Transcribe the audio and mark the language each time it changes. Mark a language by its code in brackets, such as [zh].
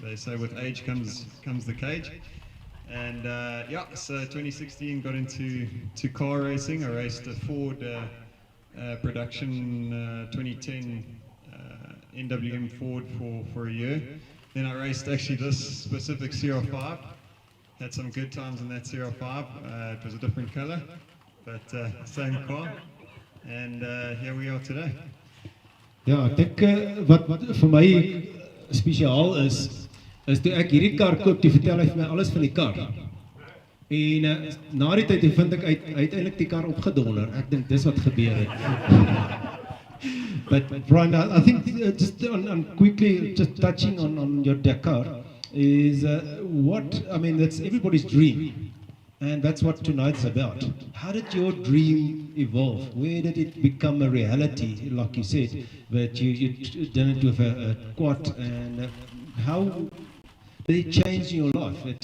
[en] They say with age comes the cage. And so 2016 got into car racing. I raced a Ford production 2010 NWM Ford for a year. Then I raced actually this specific CR5. Had some good times in that CR5. It was a different color, but same car. And here we are today. [af] Ja, ek dink wat vir my spesiaal is toe ek hierdie kar koop, toe vertel hy vir my alles van die kar. En na die tyd vind ek uiteindelik die kar opgedonder. Ek dink dis wat gebeur het. [en] But Brian, I think just on quickly just touching on your Dakar is that's everybody's dream, and that's what tonight's about. How did your dream evolve? Where did it become a reality, like you said, but you done it with a quad, and how did it change your life?